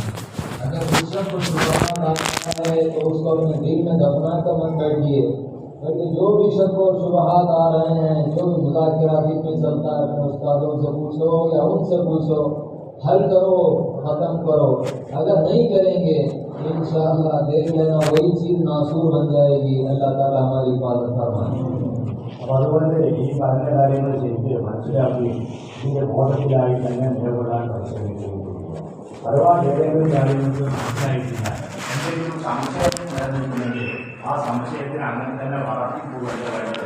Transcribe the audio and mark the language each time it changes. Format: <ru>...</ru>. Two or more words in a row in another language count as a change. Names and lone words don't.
<hi>अगर दूसरा को शुरुआत आता है तो उसको अपने दिल में दफना कर मत बैठिए, बल्कि जो भी शक और शुबहात आ रहे हैं, जो भी मुज़ाकिरा दिल में चलता है, अपने उस्तादों से पूछो या उनसे पूछो, हल करो, ख़त्म करो। अगर नहीं करेंगे इंशाअल्लाह देख लेना वही चीज़ नासूर बन जाएगी। अल्लाह ताला हमारी हिफाजत फरमाए।</hi> <ml>അപ്പോൾ അതുകൊണ്ട് ഈ പറഞ്ഞ കാര്യങ്ങൾ ശരിക്കും മനസ്സിലാക്കി ഇതിൻ്റെ ബോധത്തിലായി തന്നെ നിലകൊള്ളാൻ പരിശ്രമിക്കുന്നു. അഥവാ ഏതെങ്കിലും കാര്യങ്ങൾക്ക് മനസ്സിലായിട്ടില്ല, എന്തെങ്കിലും സംശയം നിലനിൽക്കുന്നെങ്കിൽ ആ സംശയത്തിന് അങ്ങനെ തന്നെ വളർത്തിപ്പോകേണ്ട വേണ്ടത്.</ml>